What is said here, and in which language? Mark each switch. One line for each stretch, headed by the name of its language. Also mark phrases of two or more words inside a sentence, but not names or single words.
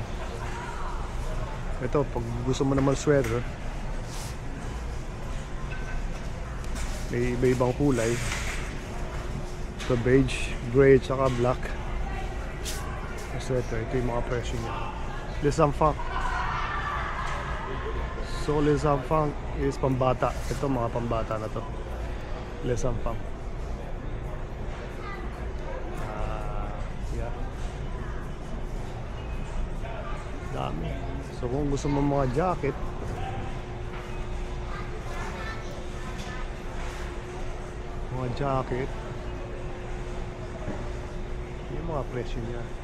Filipino: Ito, pag gusto mo naman sweater, may iba-ibang kulay. Ito, beige, gray, tsaka black. Sweater, ito yung mga presyo niya.
French: Les Enfants.
English: So,
French: Les Enfants
English: is pambata.
Filipino: Ito, mga pambata na to.
French: Les Enfants. Yeah.
Filipino: Dami. So, kung gusto mo mga jacket, yung mga presyo niya.